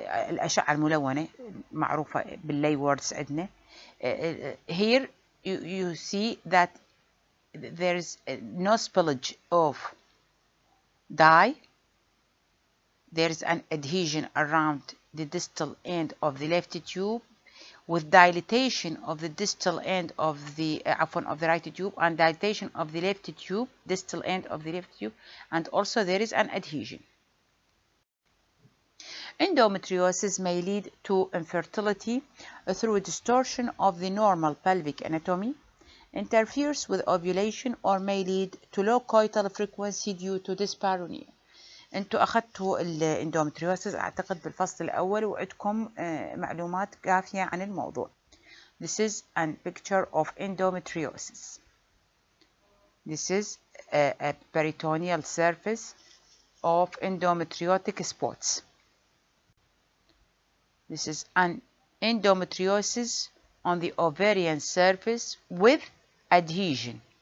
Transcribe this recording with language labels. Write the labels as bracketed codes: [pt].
[ar] الأشعة الملونة معروفة باللي words عندنا. [en] Here you see that there is no spillage of dye. There is an adhesion around the distal end of the left tube with dilatation of the distal end of the right tube and dilatation of the left tube, distal end of the left tube, and also there is an adhesion. Endometriosis may lead to infertility through distortion of the normal pelvic anatomy, interferes with ovulation, or may lead to low coital frequency due to dyspareunia. [ar] انتوا اخذتوا الاندومتريوسيس اعتقد بالفصل الاول وعندكم معلومات كافيه عن الموضوع. [en] This is a picture of endometriosis. This is a peritoneal surface of endometriotic spots. This is an endometriosis on the ovarian surface with adhesion.